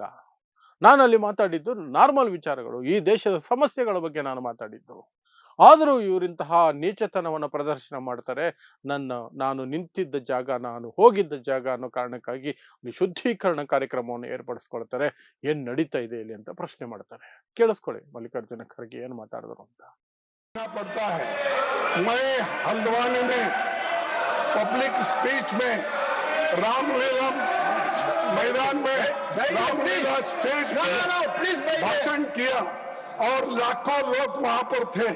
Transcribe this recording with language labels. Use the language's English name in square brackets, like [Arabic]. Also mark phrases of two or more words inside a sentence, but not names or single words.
[Kannada] ನಾನು ಅಲ್ಲಿ ಮಾತಾಡಿದ್ದು ನಾರ್ಮಲ್ ವಿಚಾರಗಳು, ಈ ದೇಶದ ಸಮಸ್ಯೆಗಳ ಬಗ್ಗೆ ನಾನು ಮಾತಾಡಿದ್ದು. ಆದರೂ ಇವರಿಂತಹ ನೀಚತನವನ್ನು ಪ್ರದರ್ಶನ ಮಾಡ್ತಾರೆ. ನಾನು ನಿಂತಿದ್ದ ಜಾಗ, ನಾನು ಹೋಗಿದ್ದ ಜಾಗ ಅನ್ನೋ ಕಾರಣಕ್ಕಾಗಿ ಶುದ್ಧೀಕರಣ ಕಾರ್ಯಕ್ರಮವನ್ನು ಏರ್ಪಡಿಸ್ಕೊಳ್ತಾರೆ. ಏನ್ ನಡೀತಾ ಇದೆ ಇಲ್ಲಿ ಅಂತ ಪ್ರಶ್ನೆ ಮಾಡ್ತಾರೆ. ಕೇಳಿಸ್ಕೊಳ್ಳಿ ಮಲ್ಲಿಕಾರ್ಜುನ ಖರ್ಗೆ ಏನು ಮಾತಾಡಿದ್ರು ಅಂತ. [Hindi] पड़ता है। मैं हल्द्वानी में [English] public speech [Hindi] में रामलीला मैदान में रामलीला स्टेज पर भाषण किया और लाखों लोग वहां पर थे।